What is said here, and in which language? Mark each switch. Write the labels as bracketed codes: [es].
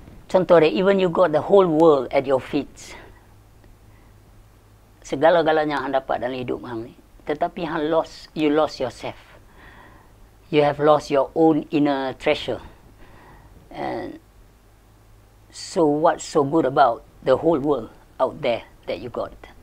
[ms] Contoh dia, [en] even you got the whole world at your feet. [ms] Segala-galanya hang dapat dalam hidup hang ni. Tetapi [en] you lost yourself. You have lost your own inner treasure. And so what's so good about the whole world out there that you got?